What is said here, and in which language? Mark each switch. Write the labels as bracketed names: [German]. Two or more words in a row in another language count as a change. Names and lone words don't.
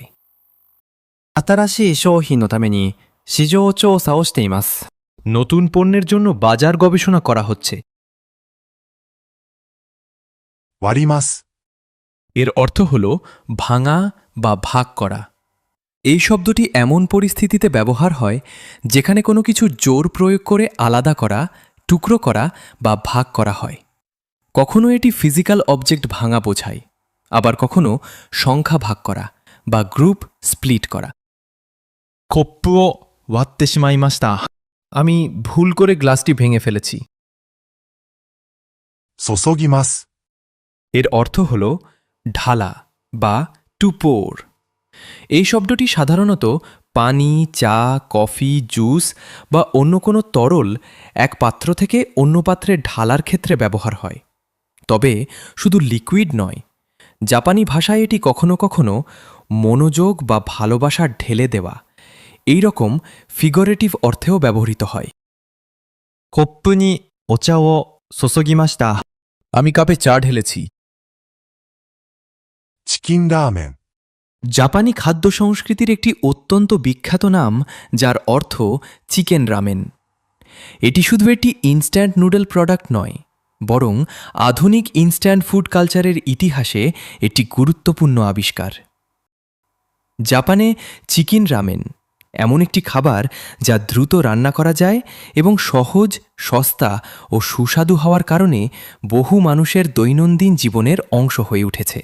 [Japanese] 新しい商品のために市場調査をしています。 [Bangla] নতুন পণ্যের জন্য বাজার গবেষণা করা হচ্ছে [Japanese] 割ります。 [Bangla] এর অর্থ হল ভাঙা বা ভাগ করা এই শব্দটি এমন পরিস্থিতিতে ব্যবহার হয় যেখানে কোনো কিছু জোর প্রয়োগ করে আলাদা করা টুকরো করা বা ভাগ করা হয় কখনো এটি [English] physical object [Bangla] ভাঙা বোঝায় আবার কখনো সংখ্যা ভাগ করা বা [English] group split [Bangla] করা [Japanese] コップを割ってしまいました。 [Bangla] আমি ভুল করে গ্লাসটি ভেঙে ফেলেছি [Japanese] 注ぎます。 [Bangla] এর অর্থ হল ঢালা বা [English] to pour [Bangla] এই শব্দটি সাধারণত পানি চা কফি জুস বা অন্য কোনো তরল এক পাত্র থেকে অন্য পাত্রে ঢালার ক্ষেত্রে ব্যবহার হয় তবে শুধু লিকুইড নয় জাপানি ভাষায় এটি কখনো কখনো মনোযোগ বা ভালোবাসা ঢেলে দেওয়া এই রকম ফিগারেটিভ অর্থেও ব্যবহৃত হয় [Japanese] コップにお茶を注ぎました。 [Bangla] আমি কাপে চা ঢেলেছি [Japanese] チキンラーメン、 [Bangla] জাপানি খাদ্য সংস্কৃতির একটি অত্যন্ত বিখ্যাত নাম যার অর্থ চিকেন রামেন। এটি শুধু একটি [English] instant noodle product [Bangla] নয়, বরং আধুনিক [English] instant food culture [Bangla] ইতিহাসে একটি গুরুত্বপূর্ণ আবিষ্কার। জাপানে চিকেন রামেন এমন একটি খাবার যা দ্রুত রান্না করা যায় এবং সহজ, সস্তা ও সুস্বাদু হওয়ার কারণে বহু মানুষের দৈনন্দিন জীবনের অংশ হয়ে উঠেছে।